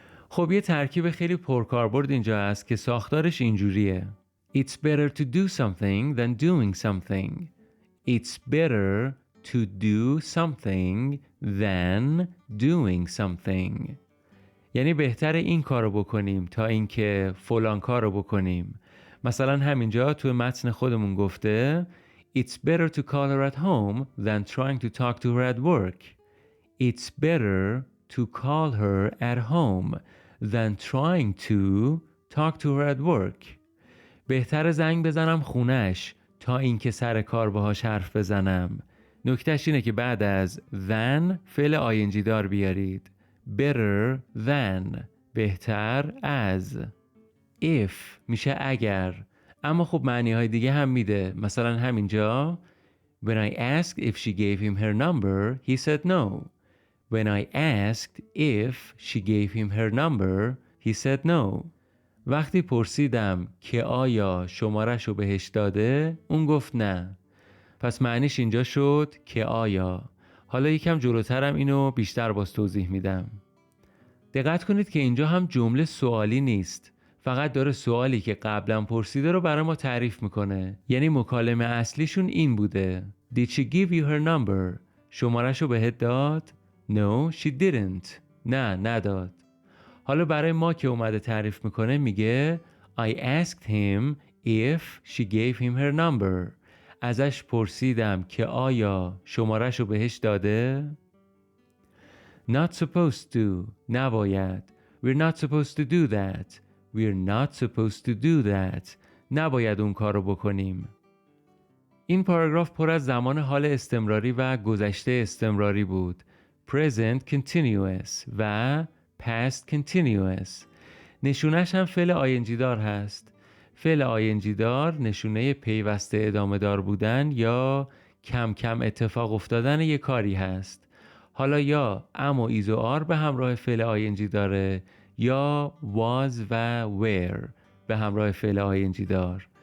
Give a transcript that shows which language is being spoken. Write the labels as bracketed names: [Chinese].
[Persian] خب یه ترکیب خیلی پرکاربرد اینجا هست که ساختارش اینجوریه. [English] It's better to do something than doing something. It's better to do something than doing something. [Persian] یعنی بهتره این کارو بکنیم تا اینکه فلان کارو بکنیم. مثلا همینجا تو متن خودمون گفته [English] It's better to call her at home than trying to talk to her at work. It's better to call her at home than trying to talk to her at work. [Persian] بهتره زنگ بزنم خونش تا اینکه سر کار باهاش حرف بزنم. نکتهش اینه که بعد از than فعل ing دار بیارید. Better than بهتر از. If میشه اگر، اما خب معنی های دیگه هم میده. مثلا همینجا [English] When I asked if she gave him her number, he said no. When I asked if she gave him her number, he said no. [Persian] وقتی پرسیدم که آیا شماره‌شو بهش داده، اون گفت نه. پس معنیش اینجا شد که آیا. حالا یکم جلوترم اینو بیشتر باز توضیح میدم. دقت کنید که اینجا هم جمله سوالی نیست. فقط داره سوالی که قبلا پرسیده رو برای ما تعریف میکنه. یعنی مکالمه اصلیشون این بوده. [English] Did she give you her number? [Persian] شماره‌شو بهت داد؟ [English] No, she didn't. [Persian] نه، نداد. حالا برای ما که اومده تعریف میکنه میگه [English] I asked him if she gave him her number. [Persian] ازش پرسیدم که آیا شماره‌شو بهش داده؟ [English] Not supposed to. [Persian] نباید. [English] We're not supposed to do that. We're not supposed to do that. [Persian] نباید اون کارو بکنیم. این پاراگراف پر از زمان حال استمراری و گذشته استمراری بود. [English] Present continuous و past continuous. [Persian] نشونش هم فعل ing دار هست. فعل ing دار نشونه پیوسته ادامه دار بودن یا کم کم اتفاق افتادن یک کاری هست. حالا یا ام و ایز و آر به همراه فعل ing داره یا was و were به همراه فعل ing دار.